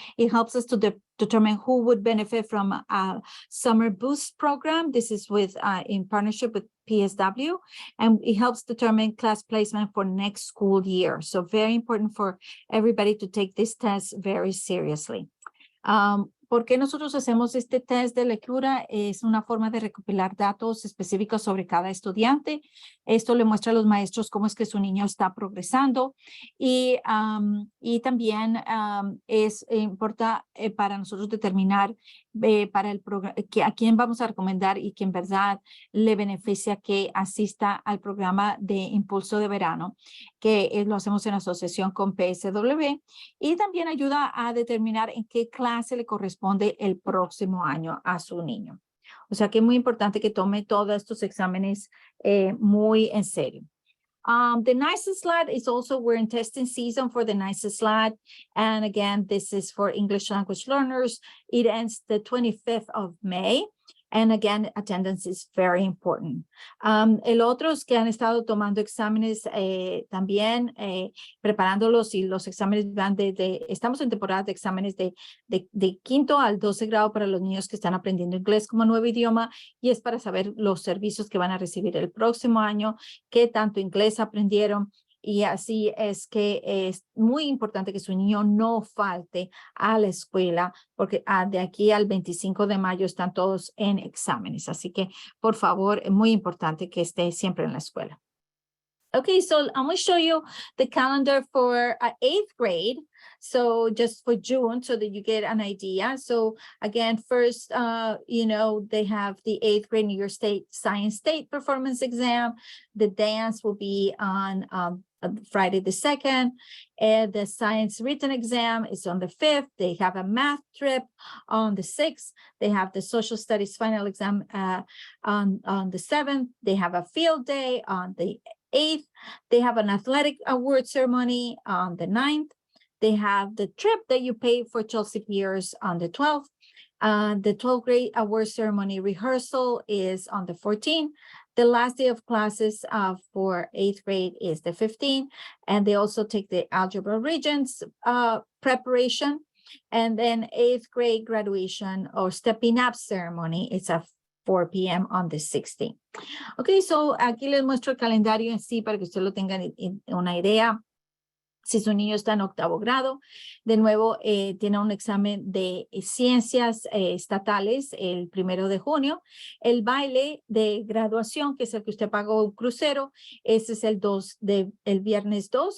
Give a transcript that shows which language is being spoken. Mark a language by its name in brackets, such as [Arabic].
[English] It helps us to determine who would benefit from a summer boost program. This is with in partnership with PSW, and it helps determine class placement for next school year. So very important for everybody to take this test very seriously. [Spanish] ¿Por qué nosotros hacemos este test de lectura? Es una forma de recopilar datos específicos sobre cada estudiante. Esto le muestra a los maestros cómo es que su niño está progresando y también importa para nosotros determinar para el programa a quién vamos a recomendar y que en verdad le beneficia que asista al programa de impulso de verano, que lo hacemos en asociación con PSW y también ayuda a determinar en qué clase le corresponde el próximo año a su niño. O sea que es muy importante que tome todos estos exámenes muy en serio. The NICE SLAT is also, we're in testing season for the NICE SLAT. And again, this is for English language learners. It ends the 25th of May. And again, attendance is very important. El otro es que han estado tomando exámenes también, preparándolos y los exámenes van estamos en temporada de exámenes de quinto al 12 grado para los niños que están aprendiendo inglés como nuevo idioma y es para saber los servicios que van a recibir el próximo año, qué tanto inglés aprendieron. Y así es que es muy importante que su niño no falte a la escuela, porque de aquí al 25 de mayo están todos en exámenes. Así que, por favor, es muy importante que esté siempre en la escuela. [English] Okay, so I'm going to show you the calendar for 8th grade. So just for June, so that you get an idea. So again, first, they have the 8th grade New York State Science State Performance Exam. The dance will be on Friday the 2nd. And the science written exam is on the 5th. They have a math trip on the 6th. They have the social studies final exam on the 7th. They have a field day on the 8th. They have an athletic award ceremony on the 9th. They have the trip that you pay for Chelsea Piers on the 12th. The 12th grade award ceremony rehearsal is on the 14th. The last day of classes for 8th grade is the 15th. And they also take the algebra regions preparation. And then 8th grade graduation or stepping up ceremony is at 4 p.m. on the 16th. Okay, so [Spanish] aquí les muestro el calendario en sí para que usted lo tenga una idea. Si su niño está en 8º grado, de nuevo tiene un examen de ciencias estatales el 1 de junio. El baile de graduación, que es el que usted pagó un crucero, ese es el viernes 2.